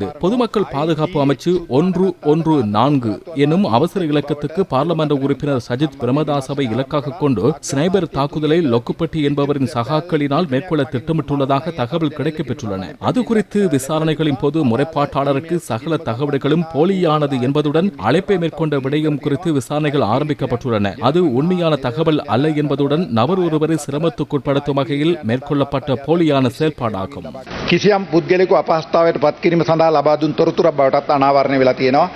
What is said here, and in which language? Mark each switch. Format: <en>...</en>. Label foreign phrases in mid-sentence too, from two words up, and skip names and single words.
<ta>பொதுமக்கள் பாதுகாப்பு அமைச்சு 114 எனும் அவசர இலக்கத்துக்கு பார்லமெண்ட் உறுப்பினர் சஜித் பிரேமதாசவை இலக்காக கொண்டு ஸ்னைபர் தாக்குதலை லொக்குப்பட்டி என்பவரின் சகாக்களினால் மேற்கொள்ள திட்டமிட்டுள்ளதாக தகவல் கிடைக்கப்பெற்றுள்ளன. அது குறித்து விசாரணைகளின் போது முறைப்பாட்டாளருக்கு சகல தகவல்களும் போலியானது என்பதுடன் அழைப்பை மேற்கொண்ட விடயம் குறித்து விசாரணைகள் ஆரம்பிக்கப்பட்டுள்ளன. அது உண்மையான தகவல் அல்ல என்பதுடன் நபர் ஒருவரை சிரமத்துக்குட்படுத்தும் வகையில் மேற்கொள்ளப்பட்ட போலியான செயல்பாடாகும்.</ta> <si>කිසියම් පුද්ගලයෙකු අපහසුතාවයට පත් කිරීම සඳහා ලබා දුන් තොරතුරක් බවටත් අනාවරණය වෙලා තියෙනවා.</si>